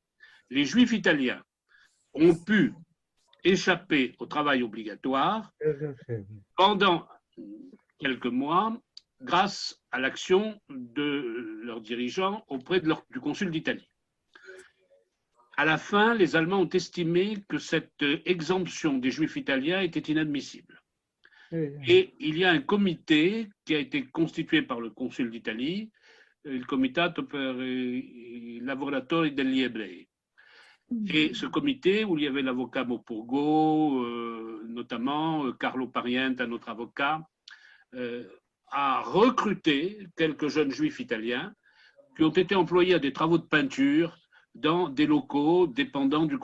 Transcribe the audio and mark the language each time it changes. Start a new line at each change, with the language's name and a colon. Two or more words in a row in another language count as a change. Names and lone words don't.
French: Les juifs italiens ont pu échapper au travail obligatoire pendant quelques mois grâce à l'action de leurs dirigeants auprès du consul d'Italie. À la fin, les Allemands ont estimé que cette exemption des Juifs italiens était inadmissible. Et il y a un comité qui a été constitué par le consul d'Italie,
Italian: il Comitato per i Lavoratori degli Ebrei.
French: Et ce comité, où il y avait l'avocat Mopurgo, notamment Carlo Pariente, un autre avocat, a recruté quelques jeunes Juifs italiens qui ont été employés à des travaux de peinture dans des locaux dépendants du consulat d'Italie.